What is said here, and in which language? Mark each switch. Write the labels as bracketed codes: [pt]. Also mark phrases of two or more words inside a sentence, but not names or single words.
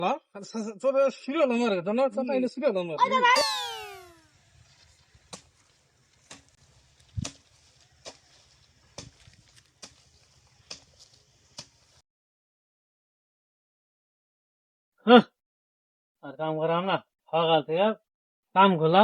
[tr] Sürüyor lan var ya. Sen aynı sürüyor lan var. [bn] হ্যাঁ আর কাম করাম না সকাল থেকে কাম করলাম।